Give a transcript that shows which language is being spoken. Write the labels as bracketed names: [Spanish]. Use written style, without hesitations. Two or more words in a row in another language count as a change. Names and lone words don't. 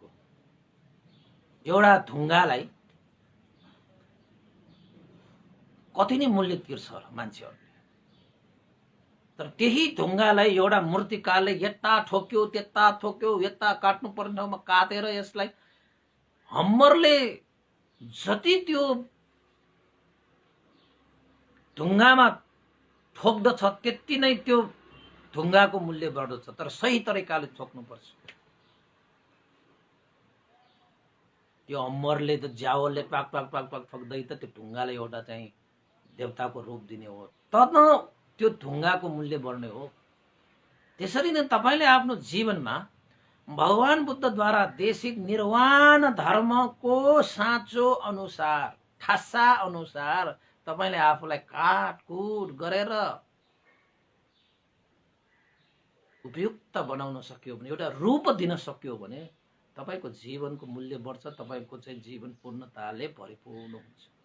[Nepali] एउटा ढुङ्गालाई कति नै मूल्य तिर्छ मान्छेहरूले, तर त्यही ढुङ्गालाई एउटा मूर्तिकारले यता ठोक्यो त्यता ठोक्यो, यता काट्नुपर्ने ठाउँमा काटेर यसलाई हम्मरले जति त्यो ढुङ्गामा ठोक्दछ त्यति नै त्यो ढुङ्गाको मूल्य बढ्दछ। तर सही तरिकाले ठोक्नुपर्छ। त्यो हम्मरले त ज्यावलले पाक पाक पाक पाक ठोक्दै त त्यो ढुङ्गाले एउटा चाहिँ देवताको रूप दिने हो, तब त्यो ढुङ्गाको मूल्य बढ्ने हो। त्यसरी नै तपाईले आफ्नो जीवनमा भगवान बुद्धद्वारा देशित निर्वाण धर्मको साँचो अनुसार थासा अनुसार तपाईले आफूलाई काटकुट गरेर उपयुक्त बनाउन सक्यो भने, एउटा रूप दिन सक्यो भने तपाईको जीवनको मूल्य बढ्छ, तपाईको चाहिँ जीवन पूर्णताले परिपूर्ण हुन्छ।